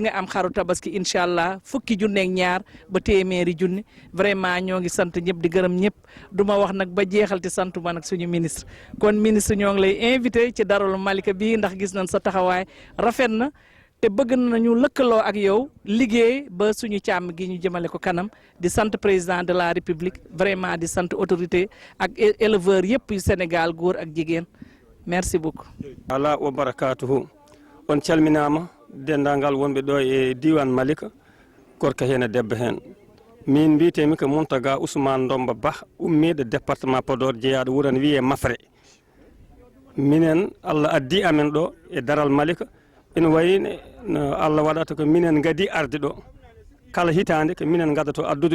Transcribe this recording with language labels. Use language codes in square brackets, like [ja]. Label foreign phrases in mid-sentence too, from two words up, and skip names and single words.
[wo] nga am xaru tabaski [ar] إن شاء الله [wo] fukki junne ak ñaar ba téeméeri junni vraiment ñoo ngi sant ñëpp di gërëm ñëpp du ma wax nag ba jeexal te sant ma nag suñu ministre kon ministre ñoo ngi lay invité ci daralu Malika bii ndax gis nañ sa taxawaay rafet na te bëgg nañu lëkkaloo ak yow liggéey ba suñu càmm gi ñu jëmale ko kanam di sant [fr] président de la république [wo] vraiment di sant autorité ak éleveur yëpp yu Sénégal góor ak jigéen [fr] merci beaucoup. [ff] ala [ar] وبركاته [ff] on calminama dendagal wonɓe ɗo e diwan Malika gorko hen e debbo hen min mbitemi ko Mountaga Ousmane Ndomba Ba ummiɗo département Podor jeeyaɗo wuuro ne wiye Mafre minen Allah addi amen ɗo e daral Malika ina wayine no Allah waɗata ko minen gadi arde ɗo kala hitande ko minen gaddato addude